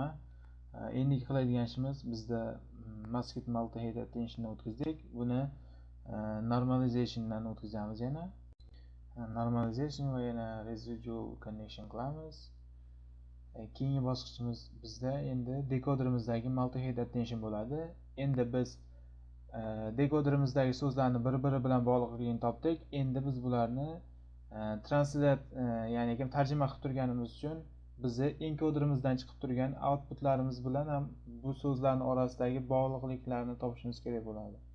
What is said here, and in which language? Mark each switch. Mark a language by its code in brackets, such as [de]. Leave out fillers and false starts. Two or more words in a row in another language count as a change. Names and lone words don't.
[uz] Endigi qiladigan ishimiz, bizda [en] masked multi-head attentiondan [uz] o'tkazdik. Buni normalizationdan o'tkazamiz yana. Normalization va yana [en] residual connection [uz] qilamiz. Keyingi bosqichimiz bizda endi dekoderimizdagi [en] multi-head attention [uz] bo'ladi. Endi biz dekoderimizdagi so'zlarni bir-biri bilan bog'liqligini topdik. Endi biz bularni translate ya'ni tarjima qilib turganimiz uchun bizni enkoderimizdan chiqib turgan outputlarimiz bilan ham bu so'zlarning orasidagi bog'liqliklarni topishimiz kerak bo'ladi.